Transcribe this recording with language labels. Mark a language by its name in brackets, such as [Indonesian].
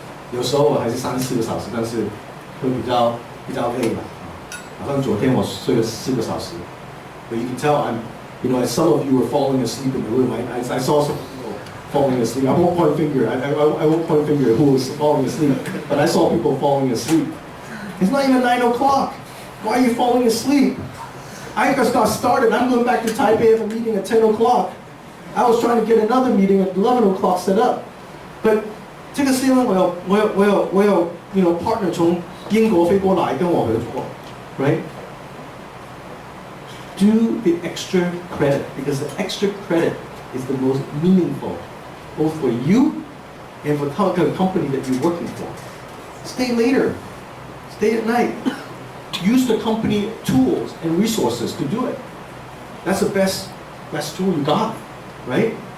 [Chinese] 有时候我还是3、4个小时，但是会比较累了。好像昨天我睡了4个小时。 [English] But you can tell as some of you were falling asleep in the room. I saw some people falling asleep. I won't point finger. I won't point finger who was falling asleep. But I saw people falling asleep. It's not even 9 o'clock. Why are you falling asleep? I just got started. I'm going back to Taipei for a meeting at 10 o'clock. I was trying to get another meeting at 11 o'clock set up. But [Chinese] 这个是因为我有 partner 从英国飞过来跟我合作 [English] right? Do the extra credit because the extra credit is the most meaningful both for you and for the company that you're working for. Stay later. Stay at night. Use the company tools and resources to do it. That's the best tool you got, right?